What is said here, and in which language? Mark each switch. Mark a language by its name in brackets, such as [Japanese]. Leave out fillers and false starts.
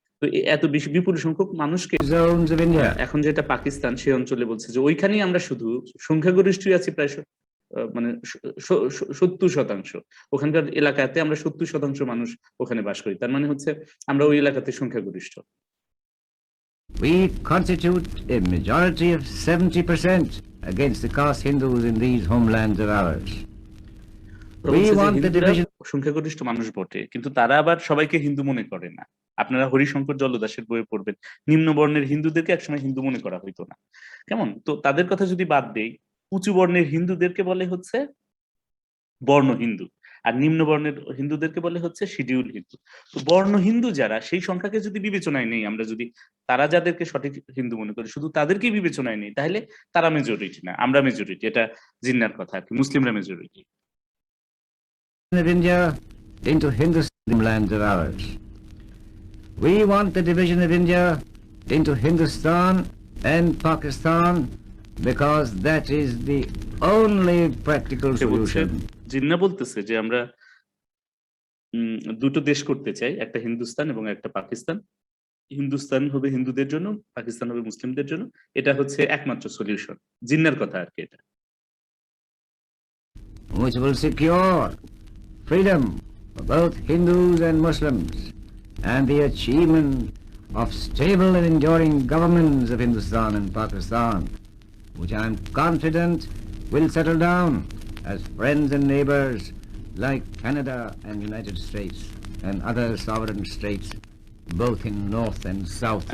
[Bangla] তো এত বেশি বিপুল সংখ্যক মানুষকে [English] Zones of India. [Bangla] এখন যেটা পাকিস্তান, সেই অঞ্চলে বলছে যে ওইখানেই আমরা শুধু সংখ্যাগরিষ্ঠই আছি প্রায় মানে 70%। ওখানকার এলাকাতে আমরা 70% মানুষ ওখানে বাস করি। তার মানে হচ্ছে আমরা ওই এলাকাতে সংখ্যাগরিষ্ঠ। [English] We constitute a majority of 70% against the caste Hindus in these homelands of ours. We want the division. [Bangla] সংখ্যাগরিষ্ঠ মানুষ বটে, কিন্তু তারা আবার সবাইকে হিন্দু মনে করে না। আপনারা হরিশঙ্কর জলদাসের বইয়ে পড়বেন, নিম্ন বর্ণের হিন্দুদেরকে একসময় হিন্দু মনে করা হইতো না। কেমন? তো তাদের কথা যদি বাদ দেই, উঁচু বর্ণের হিন্দুদেরকে বলে হচ্ছে বর্ণ হিন্দু, আর নিম্ন বর্ণের হিন্দুদেরকে বলে হচ্ছে শিডিউল হিন্দু। তো বর্ণ হিন্দু যারা, সেই সংখ্যাকে যদি বিবেচনায় নেই আমরা, যদি তারা যাদেরকে সঠিক হিন্দু মনে করি শুধু তাদেরকেই বিবেচনায় নেই, তাহলে তারা মেজরিটি না, আমরা মেজরিটি। এটা জিন্নার কথা আর কি, মুসলিমরা majority. [English] Of India into Hindustan lands of ours. We want the division of India into Hindustan and Pakistan because that is the only practical solution. [Bangla] Jinnah বলতেছে যে আমরা দুটো দেশ করতে চাই, একটা হিন্দুস্তান এবং একটা পাকিস্তান। হিন্দুস্তান হবে হিন্দুদের জন্য, পাকিস্তান হবে মুসলিমদের জন্য। এটা হচ্ছে একমাত্র সলিউশন, জিন্নার কথা আর কি এটা। [English] Which will secure freedom for both Hindus and Muslims and the achievement of stable and enduring governments of Hindustan and Pakistan, which I am confident will settle down as friends and neighbors like Canada and United States and other sovereign states, both in North and South